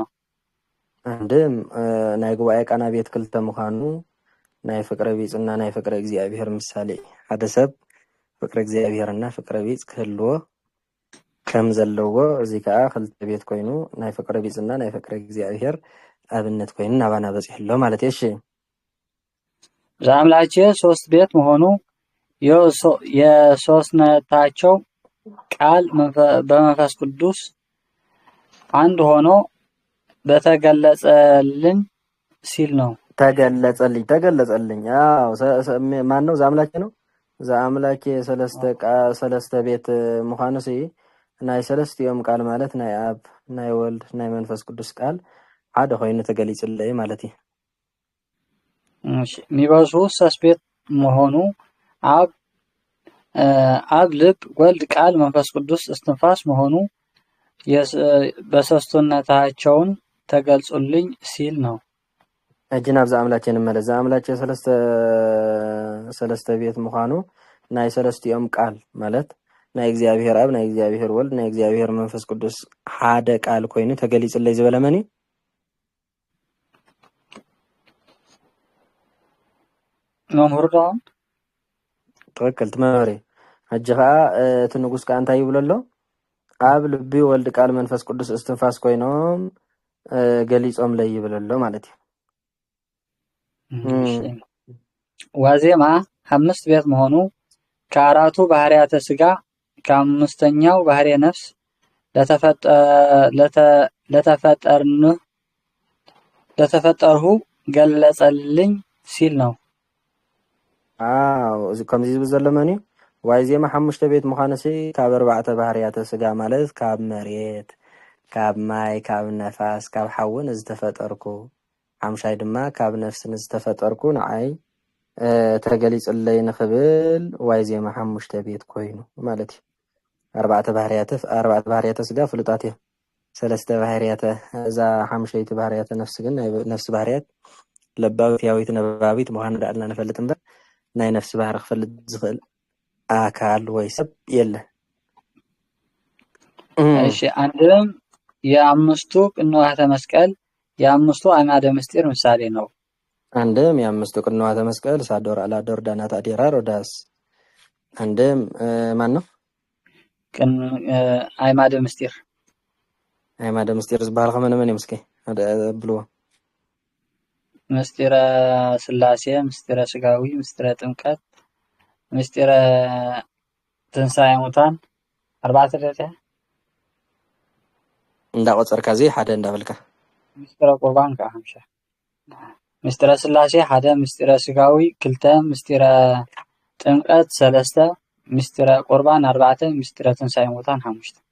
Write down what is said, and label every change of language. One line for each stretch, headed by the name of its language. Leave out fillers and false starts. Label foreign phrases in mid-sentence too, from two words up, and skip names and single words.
Tigrinya: አንድም ናይ ጉባኤ ቃና ቤት ክልተ ምዃኑ ናይ ፍቅረ ቢጽና ናይ ፍቅረ እግዚአብሔር ምሳሌ ሓደ ሰብ ፍቅረ እግዚአብሔርና ፍቅረ ቢጽ ክህልዎ ከም ዘለዎ እዚ ከዓ ክልተ ቤት ኮይኑ ናይ ፍቅረ ቢጽና ናይ ፍቅረ እግዚአብሔር ኣብነት ኮይኑ ናባና በጽሕሎ ማለት እዩ። እሺ
Amharic: ዛምላቼ ሶስት ቤት መሆኑ የሶስትነታቸው ቃል በመንፈስ ቅዱስ አንድ ሆኖ በተገለጸልኝ ሲል ነው። ተገለጸልኝ አዎ ማን ነው?
Tigrinya: ዛምላኬ ነው። ዛምላኬ ሰለስተ ቤት ምዃኑሲ ናይ ሰለስቲኦም ቃል ማለት ናይ አብ ናይ ወልድ ናይ መንፈስ ቅዱስ ቃል ሓደ ኮይኑ ተገሊጽልኝ ማለት እዩ። እሺ
Amharic: ሚበዙ ሶስት ቤት መሆኑ አብ ልብ ወልድ ቃል መንፈስ ቅዱስ እስትንፋስ መሆኑ በሶስትነታቸውን ተገልጹልኝ ሲል ነው። እጅናብ ዛምላኬ እንመለስ።
Tigrinya: ዛምላኬ ሰለስተ ቤት ምዃኑ ናይ ሰለስቲኦም ቃል ማለት ናይ እግዚአብሔር አብ ናይ እግዚአብሔር ወልድ ናይ እግዚአብሔር መንፈስ ቅዱስ ሓደ ቃል ኮይኑ ተገሊጽልኝ ዝበለ መን እዩ? መምህር ዳውን ትክክል ትመሪ ሕጂ ከዓ እቲ ንጉስ ከዓ እንታይ ይብሎ ኣሎ? አብ ልቢ ወልድ ቃል መንፈስ ቅዱስ እስትንፋስ ኮይኖም ገሊጾም ለይ ይብሎ ኣሎ ማለት እዩ።
Amharic: ዋዜማ አምስት ቤት መሆኑ ከአራቱ ባህሪያተ ስጋ ከአምስተኛው ባህሪየ ነፍስ ለተፈጠርሁ ገለጸልኝ ሲል ነው። አዎ
Tigrinya: እዚ ከምዚ ዝብል ዘሎ መን እዩ? ዋዜማ ሓሙሽተ ቤት ምዃኑሲ ካብ ኣርባዕተ ባህርያተ ስጋ ማለት ካብ መሬት ካብ ማይ ካብ ነፋስ ካብ ሓውን ዝተፈጠርኩ ሓምሻይ ድማ ካብ ነፍስን ዝተፈጠርኩ ንዓይ ተገሊጽለይ ንኽብል ዋዜማ ሓሙሽተ ቤት ኮይኑ ማለት እዩ። ኣርባዕተ ባህርያተ ስጋ ፍሉጣት እዮም። ሰለስተ ባህርያተ እዛ ሓሙሽተይቲ ባህርያተ ነፍሲ ግን ናይ ነፍሲ ባህርያት ለባዊት ያዊት ነባቢት ምዃኑ ዳዕልና ንፈልጥ እምበር ናይ ነፍሲ ባህሪ ክፈልጥ ዝኽእል አካል ወይ ሰብ የለ።
Amharic: እሺ አንድም የአምስቱ ቅንዋተ መስቀል የአምስቱ አዕማደ ምስጢር ምሳሌ ነው። አንድም የአምስቱ ቅንዋተ መስቀል ሳዶር አላዶር ዳናት አዴራ ሮዳስ አንድም ማን ነው?
Tigrinya: አዕማደ ምስጢር ዝበሃል ከመነ መን ምስኪ ብልዎ ምስጢረ ስላሴ ምስጢረ ስጋዊ ምስጢረ ጥምቀት ምስጢረ ትንሣኤ ሙታን ኣርባዕተ ደረጃ እንዳቆፀርካ እዚ ሓደ እንዳበልካ ምስጢረ ቁርባን ከዓ ሓምሻ ምስጢረ ስላሴ ሓደ ምስጢረ ስጋዊ ክልተ ምስጢረ ጥምቀት ሰለስተ ምስጢረ ቁርባን ኣርባዕተ ምስጢረ ትንሣኤ ሙታን ሓሙሽተ